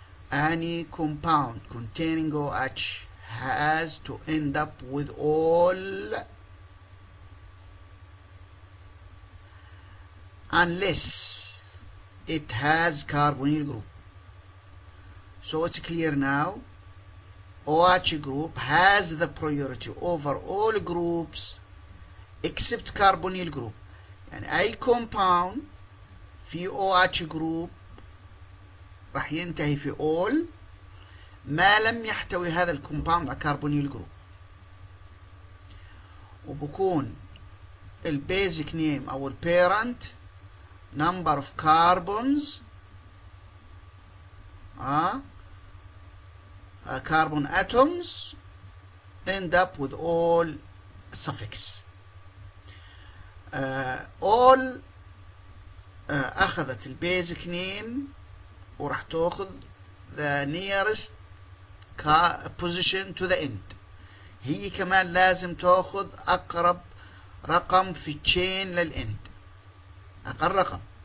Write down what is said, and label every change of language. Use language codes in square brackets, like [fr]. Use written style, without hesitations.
[en] Any compound containing OH has to end up with all unless it has carbonyl group. So it's clear now. OH group has the priority over all groups except carbonyl group. [ar] يعني أي compound في OH group راح ينتهي في all ما لم يحتوي هذا الكومباوند على carbonyl group، وبكون البيزك نيم أو البيرنت [en] number of carbons carbon atoms end up with all suffix. all [ar] أخذت البيزك نيم وراح تأخذ [en] the nearest position to the end. [ar] هي كمان لازم تأخذ أقرب رقم في تشين للإند، أقل رقم.